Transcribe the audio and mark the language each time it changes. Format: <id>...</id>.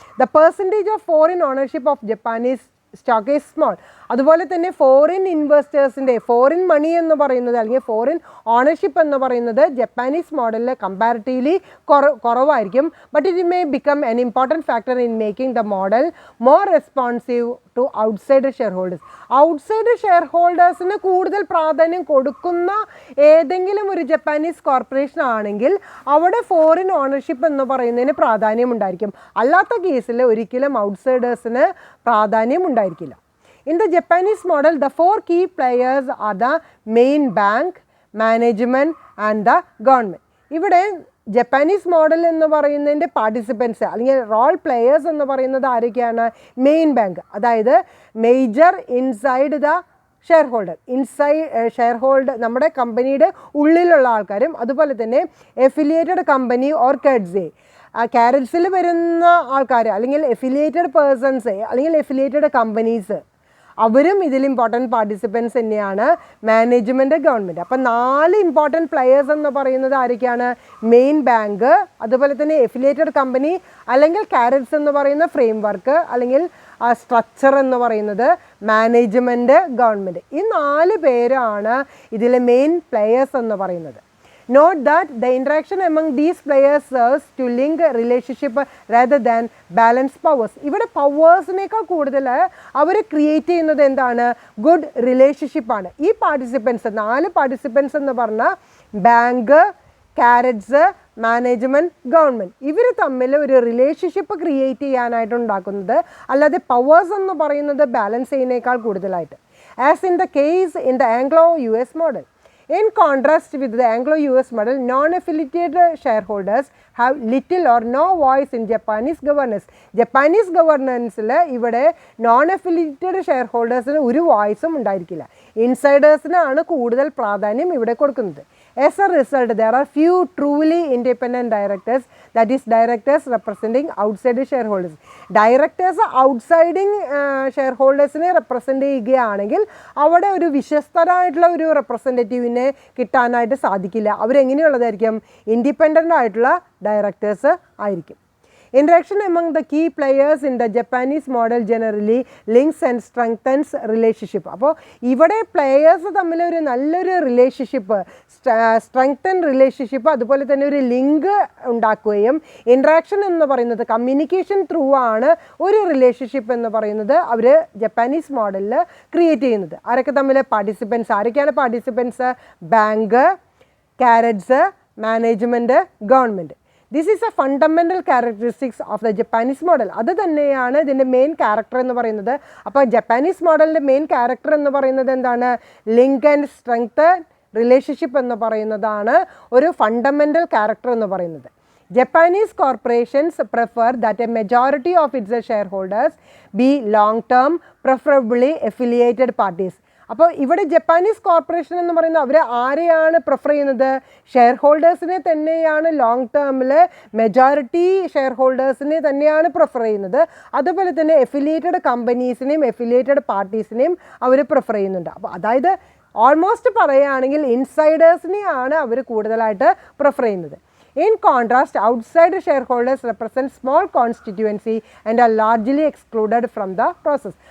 <en>The percentage of foreign ownership of Japanese stock is small.</en> <ml>അതുപോലെ തന്നെ foreign ഇൻവെസ്റ്റേഴ്സിൻ്റെ foreign money എന്ന് പറയുന്നത് അല്ലെങ്കിൽ ഫോറിൻ ഓണർഷിപ്പ് എന്ന് പറയുന്നത് ജപ്പാനീസ് മോഡലിൽ കമ്പാരിറ്റീവ്ലി കുറവായിരിക്കും.</ml> <en>But it may become an important factor in making the model more responsive to outside share holders.</en> <ml>Outside share ഹോൾഡേഴ്സിന് കൂടുതൽ പ്രാധാന്യം കൊടുക്കുന്ന ഏതെങ്കിലും ഒരു ജപ്പാനീസ് കോർപ്പറേഷൻ ആണെങ്കിൽ അവിടെ ഫോറിൻ ഓണർഷിപ്പ് എന്ന് പറയുന്നതിന് പ്രാധാന്യം ഉണ്ടായിരിക്കും. അല്ലാത്ത കേസിൽ ഒരിക്കലും ഔട്ട്സൈഡേഴ്സിന് പ്രാധാന്യം ഉണ്ടായിരിക്കില്ല.</ml> <en>In the Japanese model, the 4 key players are the main bank, management and the government.</en> <ml>ഇവിടെ ജപ്പാനീസ് മോഡൽ എന്ന് പറയുന്നതിൻ്റെ പാർട്ടിസിപ്പൻസ് അല്ലെങ്കിൽ റോൾ പ്ലെയേഴ്സ് എന്ന് പറയുന്നത് ആരൊക്കെയാണ്? മെയിൻ ബാങ്ക്, അതായത് major inside the share holder, share holder നമ്മുടെ കമ്പനിയുടെ ഉള്ളിലുള്ള ആൾക്കാരും അതുപോലെ തന്നെ എഫിലിയേറ്റഡ് കമ്പനി ഓർ കാരറ്റ്സിൽ വരുന്ന ആൾക്കാർ അല്ലെങ്കിൽ എഫിലിയേറ്റഡ് പേഴ്സൺസ് അല്ലെങ്കിൽ എഫിലിയേറ്റഡ് കമ്പനീസ് അവരും ഇതിൽ ഇമ്പോർട്ടൻറ്റ് പാർട്ടിസിപ്പൻസ് തന്നെയാണ്. Management, government. അപ്പം 4 ഇമ്പോർട്ടൻറ്റ് പ്ലെയേഴ്സ് എന്ന് പറയുന്നത് ആരൊക്കെയാണ്? മെയിൻ ബാങ്ക്, അതുപോലെ തന്നെ എഫിലിയേറ്റഡ് കമ്പനി അല്ലെങ്കിൽ കാരറ്റ്സ് എന്ന് പറയുന്ന ഫ്രെയിം വർക്ക് അല്ലെങ്കിൽ സ്ട്രക്ചർ എന്ന് പറയുന്നത്, മാനേജ്മെൻറ്റ്, ഗവൺമെൻറ്. ഈ 4 പേരാണ് ഇതിലെ മെയിൻ പ്ലെയേഴ്സ് എന്ന് പറയുന്നത്.</ml> <en>Note that the interaction among these players serves to link relationship rather than balance powers.</en> <ml>ഇവിടെ പവേഴ്സിനേക്കാൾ കൂടുതൽ അവർ ക്രിയേറ്റ് ചെയ്യുന്നത് എന്താണ്? ഗുഡ് റിലേഷൻഷിപ്പാണ്. ഈ പാർട്ടിസിപ്പൻസ് 4 പാർട്ടിസിപ്പൻസ് എന്ന് പറഞ്ഞാൽ ബാങ്ക്, കാരറ്റ്സ്, മാനേജ്മെൻറ്റ്, ഗവൺമെൻറ്, ഇവർ തമ്മിൽ ഒരു റിലേഷൻഷിപ്പ് ക്രിയേറ്റ് ചെയ്യാനായിട്ട് ഉണ്ടാക്കുന്നത്, അല്ലാതെ പവേഴ്സ് എന്ന് പറയുന്നത് ബാലൻസ് ചെയ്യുന്നതിനേക്കാൾ കൂടുതലായിട്ട്.</ml> <en>As in the case in the Anglo US model. In contrast with the Anglo-US model, non-affiliated shareholders have little or no voice in Japanese governance.</en> <ml>Japanese governance-ൽ ഇവിടെ non-affiliated shareholders-ന് ഒരു വോയിസും ഉണ്ടായിരിക്കില്ല. ഇൻസൈഡേഴ്സിനാണ് കൂടുതൽ പ്രാധാന്യം ഇവിടെ കൊടുക്കുന്നത്.</ml> <en>As a result, there are few truly independent directors, that is directors representing outside shareholders.</en> <ml>Directors outside shareholdersനെ represent ചെയ്യുകയാണെങ്കിൽ അവിടെ ഒരു വിശ്വസ്തരായിട്ടുള്ള ഒരു റെപ്രസെൻറ്റേറ്റീവിനെ കിട്ടാനായിട്ട് സാധിക്കില്ല. അവരെങ്ങനെയുള്ളതായിരിക്കും? ഇൻഡിപെൻഡൻ്റ് ആയിട്ടുള്ള ഡയറക്ടേഴ്സ് ആയിരിക്കും.</ml> <en>Interaction among the key players in the Japanese model generally links and strengthens relationship.</en> <ml>അപ്പോൾ ഇവിടെ പ്ലെയേഴ്സ് തമ്മിൽ ഒരു നല്ലൊരു റിലേഷൻഷിപ്പ്, സ്ട്രെങ്തൻ റിലേഷൻഷിപ്പ്, അതുപോലെ തന്നെ ഒരു ലിങ്ക് ഉണ്ടാക്കുകയും ഇൻട്രാക്ഷൻ എന്ന് പറയുന്നത് കമ്മ്യൂണിക്കേഷൻ ത്രൂ ആണ് ഒരു റിലേഷൻഷിപ്പ് എന്ന് പറയുന്നത് അവർ ജപ്പാനീസ് മോഡലിൽ ക്രിയേറ്റ് ചെയ്യുന്നത്. ആരൊക്കെ തമ്മിൽ? പാർട്ടിസിപ്പൻസ്. ആരൊക്കെയാണ് participants? Bank, carrots, management, government.</ml> <en>This is a fundamental characteristics of the Japanese model.</en> <ml>അത് തന്നെയാണ് ഇതിൻ്റെ മെയിൻ ക്യാരക്ടർ എന്ന് പറയുന്നത്. അപ്പോൾ ജപ്പാനീസ് മോഡലിൻ്റെ മെയിൻ ക്യാരക്ടർ എന്ന് പറയുന്നത് എന്താണ്? ലിങ്ക് ആൻഡ് സ്ട്രെങ്ത് റിലേഷൻഷിപ്പ് എന്ന് പറയുന്നതാണ് ഒരു ഫണ്ടമെൻ്റൽ ക്യാരക്ടർ എന്ന് പറയുന്നത്.</ml> <en>Japanese corporations prefer that a majority of its shareholders be long-term, preferably affiliated parties.</en> <ml>അപ്പോൾ ഇവിടെ ജപ്പാനീസ് കോർപ്പറേഷൻ എന്ന് പറയുന്നത് അവർ ആരെയാണ് പ്രിഫർ ചെയ്യുന്നത്? ഷെയർ ഹോൾഡേഴ്സിനെ തന്നെയാണ് ലോങ് ടേമിൽ മെജോറിറ്റി ഷെയർ ഹോൾഡേഴ്സിനെ തന്നെയാണ് പ്രിഫർ ചെയ്യുന്നത്. അതുപോലെ തന്നെ എഫിലിയേറ്റഡ് കമ്പനീസിനെയും എഫിലിയേറ്റഡ് പാർട്ടീസിനെയും അവർ പ്രിഫർ ചെയ്യുന്നുണ്ട്. അപ്പോൾ അതായത് ഓൾമോസ്റ്റ് പറയുകയാണെങ്കിൽ ഇൻസൈഡേഴ്സിനെയാണ് അവർ കൂടുതലായിട്ട് പ്രിഫർ ചെയ്യുന്നത്.</ml> <en>In contrast, outside shareholders represent small constituency and are largely excluded from the process.</en>